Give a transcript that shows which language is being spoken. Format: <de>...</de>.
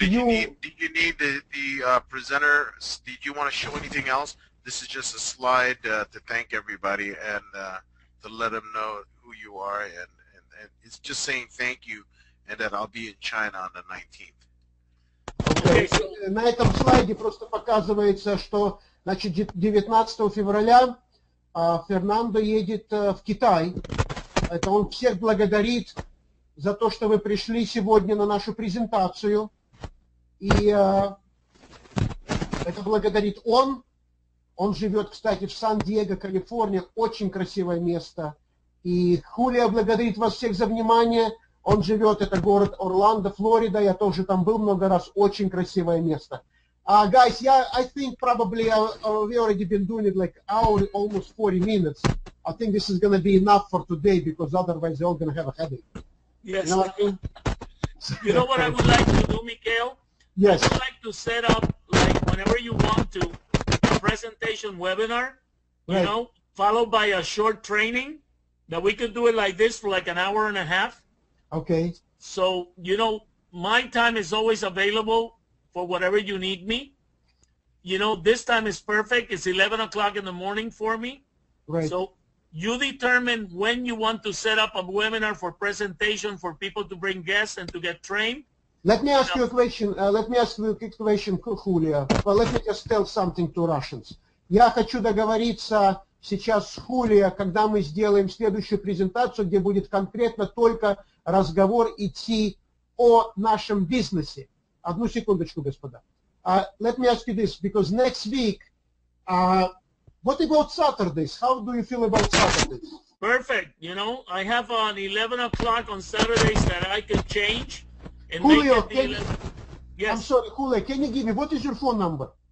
<en>did you need the presenter? Did you want to show anything else? This is just a slide to thank everybody and to let them know who you are, and it's just saying thank you, and that I'll be in China on the 19th. Okay.</en> <ru>На этом слайде просто показывается, что, значит, 19 февраля Фернандо едет в Китай. Это он всех благодарит за то, что вы пришли сегодня на нашу презентацию. И это благодарит он. Он живет, кстати, в Сан-Диего, Калифорния. Очень красивое место. И Хулио благодарит вас всех за внимание. Он живет, это город Орландо, Флорида. Я тоже там был много раз. Очень красивое место.</ru> <en>Guys, yeah, I think probably we already been doing it like hour, almost 40 minutes. I think this is going to be enough for today because otherwise they're all going to have a headache. Yes. You know what I mean? You know what I would like to do, Mikhail? Yes. I would like to set up, like, whenever you want to, a presentation webinar, you know, followed by a short training, that we could do it like this for like an hour and a half. Okay. So, you know, my time is always available for whatever you need me. You know, this time is perfect. It's 11 o'clock in the morning for me. Right. So you determine when you want to set up a webinar for presentation for people to bring guests and to get trained. Let me ask you a question. Let me ask you a quick question, Хулио. Well, let me just tell something to Russians.</en> <ru>Я хочу договориться сейчас с Хулио, когда мы сделаем следующую презентацию, где будет конкретно только разговор идти о нашем бизнесе. Одну секундочку, господа.</ru> <en>Let me ask you this, because next week, what about Saturdays? How do you feel about Saturdays? Perfect. You know, I have on 11 o'clock on Saturdays that I could change. And Julio, make it yes. I'm sorry, Julio, can you give me, what is your phone number?</en>